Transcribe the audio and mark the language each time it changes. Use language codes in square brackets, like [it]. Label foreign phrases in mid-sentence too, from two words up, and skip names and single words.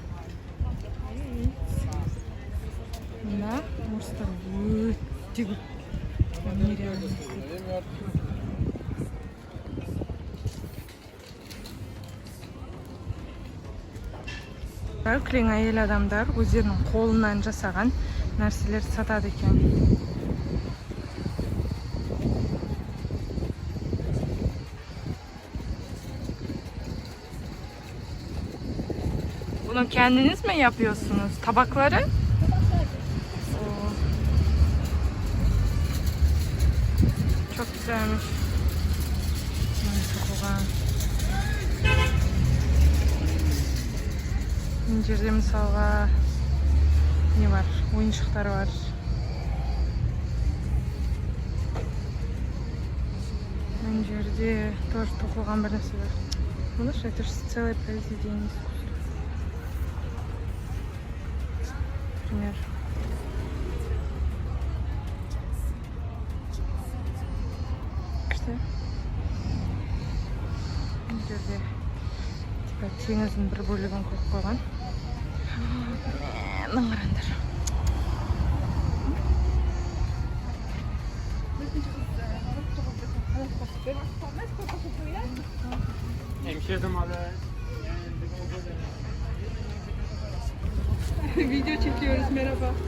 [kk] Мына орыстар өте көп. Нереально. Кілең әйел адамдар өздерінің қолынан жасаған нәрселер сатады екен. [tr] Bunu kendiniz mi yapıyorsunuz? Tabakları? Çok güzelmiş. [kk] Мына жерде мысалға не бар? Ойыншықтар бар. Мына жерде тоже тоқылған бір нәрсе бар. [ru] Видишь, это же целое произведение искусства. Например. İşte. [kk] Мына жерде теңіздің бір бөлігін қойып қойған. Қараңдар. [tr] Video çekiyoruz, merhaba.